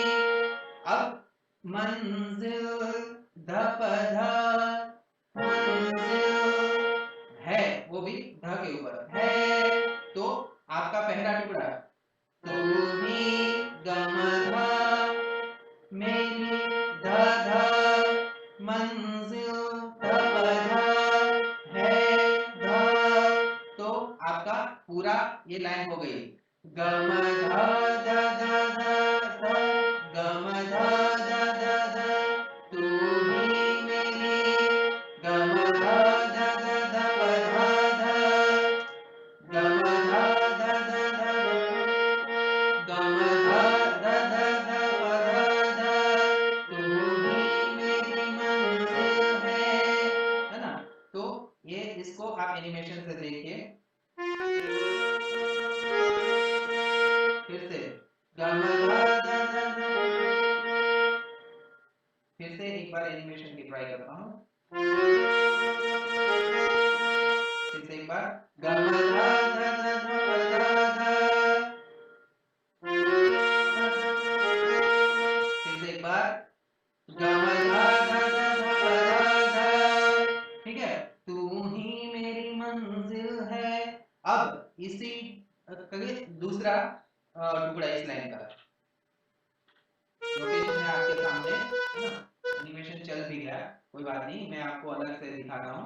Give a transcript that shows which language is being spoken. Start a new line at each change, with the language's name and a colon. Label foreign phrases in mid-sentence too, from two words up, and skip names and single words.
Hindi: अब मंजिल ध प ध, मंजिल है, वो भी ध के ऊपर है। तो आपका पहला टुकड़ा, तू ही गम ध मेरी ध ध, मंजिल ध प ध है ध। तो आपका पूरा ये लाइन हो गई, गम ध ध ध ध ध, गम ध ध ध ध, तू ही मेरी, गम ध ध ध ध प ध ध, गम ध ध ध ध, गम ध ध ध ध प ध ध, तू ही मेरी मंजिल है ना। तो ये इसको आप एनिमेशन से देखिए। फिर से गम ध ध ध ध, फिर से एक बार एनिमेशन की ट्राई करता हूँ। फिर से एक बार गम ध ध ध ध प ध ध, फिर से एक बार गम ध ध ध ध प ध ध। ठीक है, तू ही मेरी मंजिल है। अब इसी दूसरा टुकड़ा इस लाइन का नोटेशन है आपके सामने, है ना। एनिमेशन चल भी गया, कोई बात नहीं, मैं आपको अलग से दिखाता हूँ।